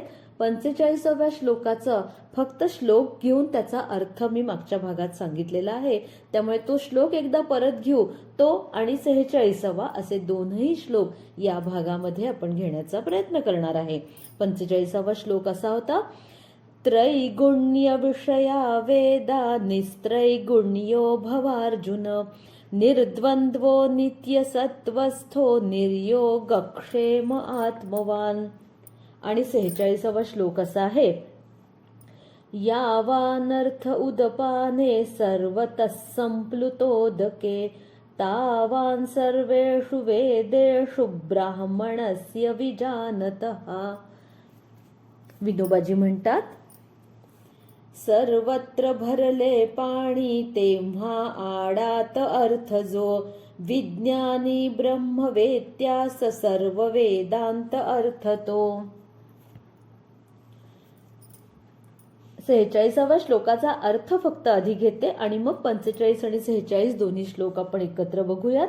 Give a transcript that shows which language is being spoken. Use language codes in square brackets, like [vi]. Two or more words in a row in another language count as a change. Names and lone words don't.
[mr] 45व्या श्लोकाचा फक्त श्लोक घेऊन त्याचा अर्थ मी मागच्या भागात सांगितलेला आहे, त्यामुळे तो श्लोक एकदा परत घेऊ. तो आणि 46वा असे दोनही श्लोक या भागामध्ये आपण घेण्याचा प्रयत्न करणार आहे. 45वा श्लोक असा होता, [sa] त्रैगुण्य विषया वेदा निस्त्रैगुण्यो भवार्जुन निर्द्वंद्वो नित्य सत्वस्थो निर्योगक्षेम आत्मवान. [mr] आणि 46वा श्लोक असा आहे, [sa] यावानर्थ उदपाने सर्वतः संप्लुतोदके तावान सर्वेषु वेदेषु ब्राह्मणस्य विजानतः. [mr] विनोबाजी म्हणतात, सर्वत्र भरले पाणी तेव्हा आडात अर्थ जो विज्ञानी ब्रह्मवेत्यास सर्व वेदांत अर्थ तो. 46व्या श्लोकाचा अर्थ फक्त आधी घेते आणि मग 45 आणि 46 दोन्ही श्लोक आपण एकत्र बघूयात.